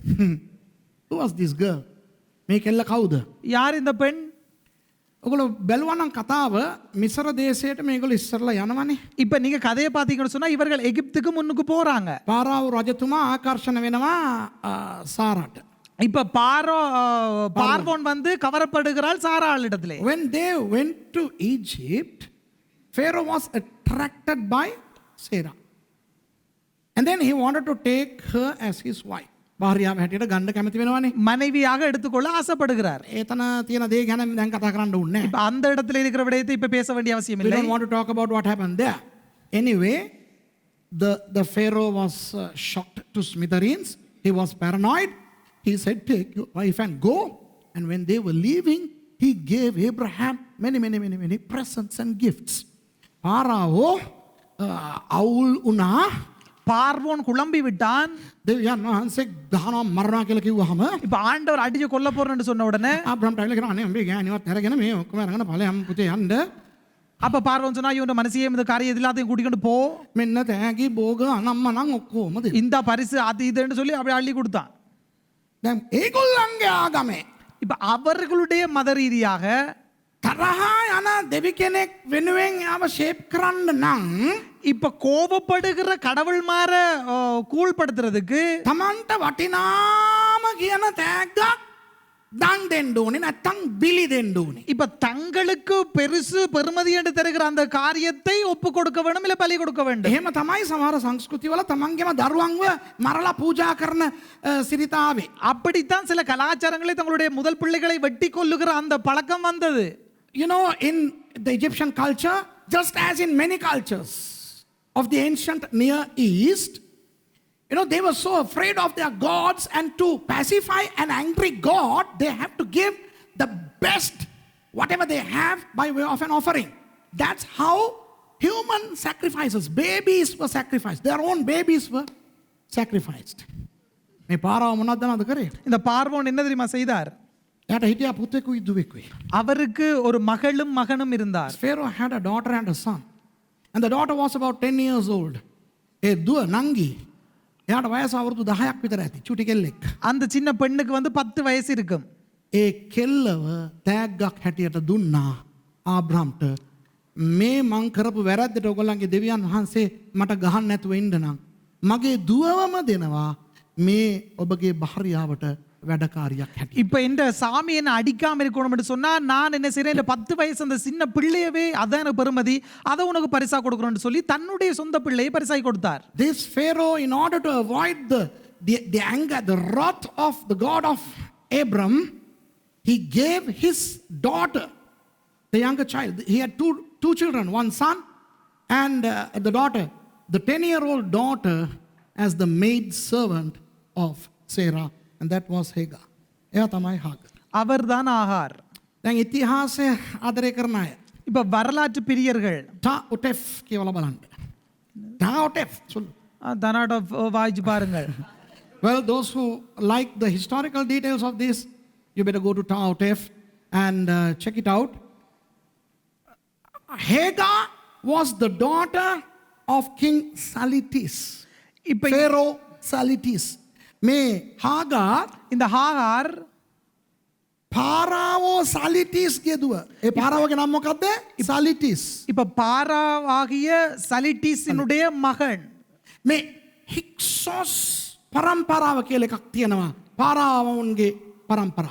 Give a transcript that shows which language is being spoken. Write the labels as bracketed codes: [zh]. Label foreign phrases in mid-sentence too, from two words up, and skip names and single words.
[en] Who was this girl? [si] මේ කෙල්ල කවුද? [ta] யார் இந்த பெண்? [si] ඔගොල්ලෝ බැලුවා නම් කතාව මිසර දේශයට මේගොල්ලෝ ඉස්සරලා යනවනේ. [ta] இப்ப நீங்க கதையை பாத்தீங்கன்னு சொன்னா இவர்கள் எகிப்துக்கு முன்னுக்கு போறாங்க. [si] පාරාව රජතුමා ආකර්ෂණ වෙනවා සාරාට. [ta] இப்ப பார்வோன் வந்து கவரப்படுகிறாள் சாராள் இடத்திலே. [en] When they went to Egypt, Pharaoh was attracted by Sarah. And then he wanted to take her as his wife. [si] භාර්යාව හැටියට ගන්න කැමති වෙනවනේ. [ta] மனைவியாக எடுத்துக்கொள்ள ஆசைப்படுகிறார். [si] ඒතන තියෙන දේ ගැන දැන් කතා කරන්න ඕනේ නැහැ. [ta] இப்ப அந்த இடத்துல இருக்கிற விடயத்தை இப்ப பேச வேண்டிய அவசியம் [en] We [ta] இல்லை. [en] don't want to talk about what happened there. Anyway, the Pharaoh was shocked to smithereens. He was paranoid. He said, take your wife and go. And when they were leaving, he gave Abraham many presents and gifts. [si] Pharaoh අවුල් වුණා. [ta] பார்வோன் குழம்பி விட்டான். [si] දෙවියන් වහන්සේ ගහනවා මරනවා කියලා කිව්වහම [ta] இப்ப ஆண்டவர் அடிச்சு கொல்ல போறேன்னு சொன்ன உடனே [si] ආබ්‍රහම් ටයිලර් කියනවා අනේ උඹේ ගෑණිවත් අරගෙන මේ ඔක්කොම අරගෙන ඵලයන් පුතේ යන්න. [ta] அப்ப பார்வோன் சொன்னா இவன் மனசியே இந்த காரியம் எல்லாத்தையும் கூட்டிக்கொண்டு போ, [si] මෙන්න තෑගි භෝග අනම්මනම් ඔක්කොම දෙන්න. [ta] இந்த பரிசு அது இதுன்னு சொல்லி அப்படி அள்ளி கொடுத்தான். [si] දැන් ඒගොල්ලන්ගේ ආගමේ [ta] இப்ப அவர்களுடைய மத ரீதியாக [si] තරහා යන දෙවි කෙනෙක් වෙනුවෙන් යාව ෂේප් කරන්න නම් [ta] இப்ப கோபப்படுகிற கடவுள் மாற கூழ்படுத்துறதுக்கு [si] තමන්ට වටිනාම කියන තෑග්ගක් දන් දෙන්න ඕනේ නැත්තම් බිලි දෙන්න ඕනේ. [ta] இப்ப தங்களுக்கு பெருசு பெருமதி என்று தருகிற அந்த காரியத்தை ஒப்பு கொடுக்க வேண்டும், இல்ல பலி கொடுக்க வேண்டும். [si] එහෙම තමයි සමහර සංස්කෘතිවල තමන්ගේම දරුවන්ව මරලා පූජා කරන සිරිතාවේ. [ta] அப்படித்தான் சில கலாச்சாரங்களை தங்களுடைய முதல் பிள்ளைகளை வெட்டி கொல்லுகிற அந்த பழக்கம் வந்தது. [en] You know, in the Egyptian culture, just as in many cultures of the ancient Near East, you know, they were so afraid of their gods, and to pacify an angry god, they have to give the best, whatever they have, by way of an offering. That's how human sacrifices, babies were sacrificed. Their own babies were sacrificed. [si] මේ පාරාව මොනවද දන්නවද කරේ? [ta] இந்த பார்வோன் என்ன தெரியுமா செய்தார்? [si] එයාට හිටියා පුතෙකුයි දුවෙකුයි. [ta] அவருக்கு ஒரு மகளும் மகனும் இருந்தார். [en] Pharaoh had a daughter and a son. And the daughter was about 10 years old. [si] ඒ දුව නංගි. එයාට වයස අවුරුදු 10ක් විතර ඇති. චුටි කෙල්ලෙක්. [ta] அந்த சின்ன பெண்ணுக்கு வந்து 10 வயசு இருக்கும். [si] ඒ කෙල්ලව තෑග්ගක් හැටියට දුන්නා ආබ්‍රහම්ට. මේ මං කරපු වැරද්දට ඔයගොල්ලන්ගේ දෙවියන් වහන්සේ මට ගහන්න නැතුව ඉන්න නම් මගේ දුවවම දෙනවා මේ ඔබගේ භාර්යාවට වැඩකාරියක් හැටියට. [ta] இப்ப இந்த சாமி என்ன அடிக்காம இருக்கணும் என்று சொன்னா நான் என்ன செய்றேன், இந்த 10 வயசு அந்த சின்ன பிள்ளையவே அதான் எனக்கு பெருமதி, அதை உனக்கு பரிசா கொடுக்கணும்னு சொல்லி தன்னுடைய சொந்த பிள்ளையை பரிசாய் கொடுத்தார். [en] This Pharaoh, in order to avoid the anger, the wrath of the God of Abram, he gave his daughter, the younger child. He had two children, one son and the daughter, the 10-year-old daughter, as the maid servant of Sarah, and that was Hagar. [si] එයා තමයි හාගර්. [ta] அவர்தான் ஆகார். [si] දැන් ඉතිහාසය ආදරය කරන අය [ta] இப்ப வரலாற்று பிரியர்கள் [si] ටා ඔටෙෆ් කියවලා බලන්න. ටා ඔටෙෆ් சொல்லு. [ta] தனாட வாய்ச்சி பாருங்கள். [en] Well, those who like the historical details of this, you better go to Tower F and check it out. Hagar was the daughter of King Salitis. [ta] இப்ப [si] Pharaoh Salitis. මේ Hagar [ta] இந்த ஹாகார் [si] පාරාවෝ සලිටිස් ගෙදුව. ඒ පාරාවගේ නම මොකද්ද? සලිටිස්. [ta] இப்ப பாராவாகிய சலிட்டிஸினுடைய மகன். [si] මේ හික්සොස් පරම්පරාව කියලා එකක් තියෙනවා. පාරාවුන්ගේ පරම්පරාව.